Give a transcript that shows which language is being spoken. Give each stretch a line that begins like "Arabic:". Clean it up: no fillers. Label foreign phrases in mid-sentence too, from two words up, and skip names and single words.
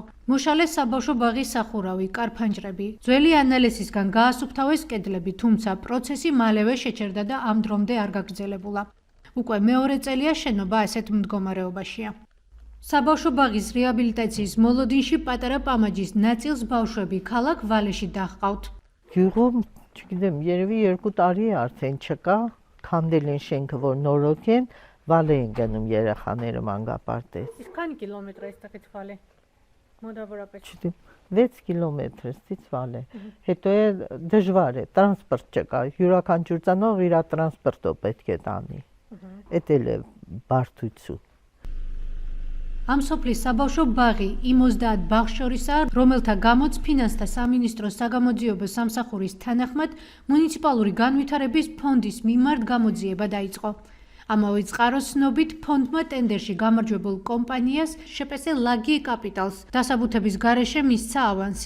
Georgian: მოშალეს საბავშვო ბაღის სახურავი, კარფანჯრები. ძველი ანალიზისგან გაასუფთავეს კედლები, თუმცა პროცესი მალევე შეჩერდა და ამ დრომდე არ გაგრძელებულა. უკვე მეორე წელია შენობა ასეთ მდგომარეობაშია. საბავშვო ბაღის რეაბილიტაციის მოლოდინში პატარა პამაჯის ნაწილს ბავშვები ქალაქ ვალეში დაჰყავთ. გიღო ჩიგდემ
Armenian: երևի 2 տարի է արդեն չկա, քանդել են շենքը, որ նորոգ են, վալե են գնում երեխաները մանկապարտեզ։ Իսկ քանի կիլոմետր է այստեղից վալե? Մոտավորապես։ Չգիտեմ, 6 կիլոմետրից վալե։ Հետո է դժվար է, տրանսպորտ չկա, յուրաքանչյուր ծանող իր տրանսպորտով պետք է տանի։ Էդ էլ է բարդություն։
Georgian: ამ სოფლის საბავშვო ბაღი იმ 30 ბაღს შორისაა, რომელთა გამოც ფინანსთა სამინისტროს საგამოძიებო სამსახურის თანახმად მუნიციპალური განვითარების ფონდის მიმართ გამოძიება დაიწყო. ამავე წყაროს ცნობით ფონდმა ტენდერში გამარჯვებულ კომპანიას შპს ლაგი კაპიტალს დასაბუთების გარეშე მისცა ავანსი.